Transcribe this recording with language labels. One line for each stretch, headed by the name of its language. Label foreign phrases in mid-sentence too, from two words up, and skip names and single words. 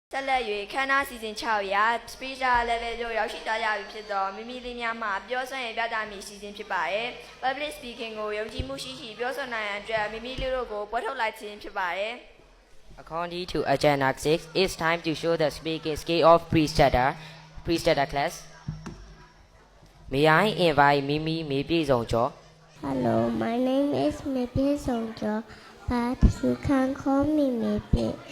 Burmese: ဆက်လက်၍ခန်းနာစီစဉ်6ရာ
English: Speaker Level
Burmese: တို့ရောက်ရှိသွားကြပြီဖြစ်သောမိမိလေးများမှပြောဆိုရင်ပြသမည့်စီစဉ်ဖြစ်ပါတယ်
English: Public Speaking
Burmese: ကိုယုံကြည်မှုရှိရှိပြောဆိုနိုင်ရန်အတွက်မိမိလေးတို့ကိုပွဲထုတ်လိုက်ခြင်းဖြစ်ပါတယ်
English: According to Agenda 6, it's time to show the speaking skill of pre-starter class. May I invite Mimi Maybe Zongjo? Hello, my name is Maybe Zongjo, but you can call me Maybe.